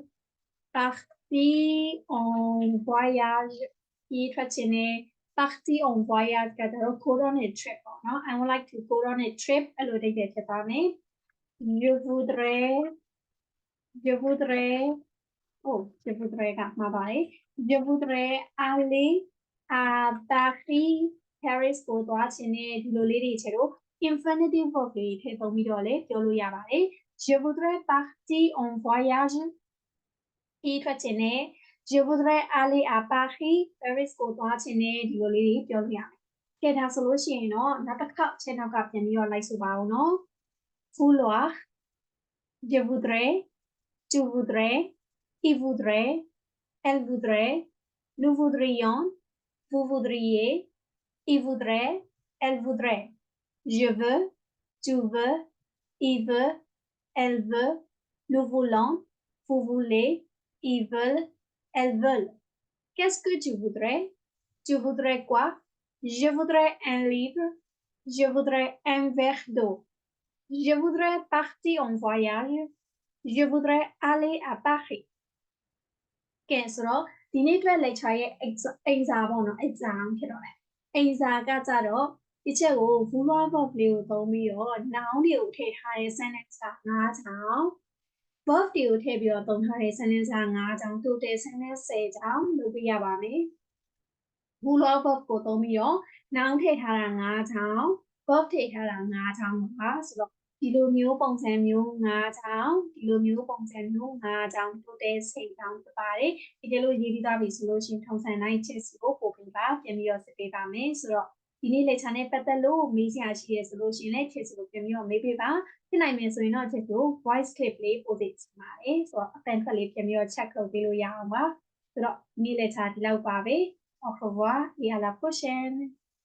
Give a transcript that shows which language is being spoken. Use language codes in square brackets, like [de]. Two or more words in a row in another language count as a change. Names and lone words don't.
[fr] partir en voyage [my] ဒီထွက်ချင်တယ် [fr] partir en voyage [my] ကကြတော့ [en] go on a trip [my] ပေါ့နော် [en] I would like to go on a trip [my] အဲ့လိုအဓိပ္ပာယ်ဖြစ်သွားမယ် [fr] je voudrais [en] oh [fr] je voudrais [my] ကမှာပါတယ် [fr] je voudrais aller à Paris [my] Paris ကိုသွားချင်တယ်ဒီလိုလေးတွေချေတော့ infinitive verb တွေထည့်သုံးပြီးတော့ လည်းပြောလို့ရပါတယ် [fr] je voudrais partir en voyage [my] ဒီထွက်ချင်တယ် [fr] je voudrais aller à Paris [my] Paris ကိုသွားချင်တယ်ဒီလိုလေးတွေပြောလို့ရမယ်ကဲဒါဆိုလို့ရှိရင်တော့နောက်တစ်ခေါက်ချက်နောက်ကပြန်ပြီးတော့လိုက်ဆိုပါအောင်နော် [fr] vouloir je voudrais tu voudrais il voudrait elle voudrait nous voudrions vous voudriez il voudrait elle voudrait je veux tu veux il veut elle veut nous voulons, vous voulez, ils veulent, elles veulent. Qu'est-ce que tu voudrais? Tu voudrais quoi? Je voudrais un livre. Je voudrais un verre d'eau. Je voudrais partir en voyage. Je voudrais aller à Paris. [my] ကဲဆိုတော့ဒီနေ့အတွက် lecture ရဲ့ exam ပေါ့နော် exam ဖြစ်တော့တယ် exam ကကြတော့ဒီချက်ကို vouloir verb လေးကိုသုံးပြီးတော့ noun တွေကိုထည့်ထားတဲ့ sentence က9ချောင်း verb တွေကိုထည့်ပြီးတော့သုံးထား တဲ့ sentence က9ချောင်း total sentence 10 ချောင်းလုပ်ပြရပါမယ် vouloir verb ကိုသုံးပြီးတော့ noun ထည့်ထားတာ9ချောင်း verb ထည့်ထားတာ9 ချောင်းပါဆိုတော့ဒီလိုမျိုးပုံစံမျိုး9ချောင်းဒီလိုမျိုးပုံစံမျိုး9ချောင်း total 10ချောင်းဖြစ်ပါတယ်ဒီကလို့ရေးပြီးသားပြီဆိုလို့ရှိရင်ထုံစံတိုင်းချက်စီကိုပို့ပေးပါပြန်ပြီးတော့စစ်ပေးပါမယ်ဆိုတော့ဒီနေ့ lecture နဲ့ပတ်သက်လို့မေးစရာရှိရဆိုလို့ရှိရင်လည်းချက်စီကိုပြန်ပြီးတော့မေးပေးပါဖြစ်နိုင်မယ်ဆိုရင်တော့ချက်ကို [en] voice clip [my] လေးပို့ပေးချင်ပါတယ်ဆိုတော့အတန်ထွက်လေးပြန်ပြီးတော့ check လုပ်ပေးလို့ရအောင်ပါဆိုတော့ဒီနေ့ lecture ဒီလောက်ပါပဲ [fr] au revoir et à la prochaine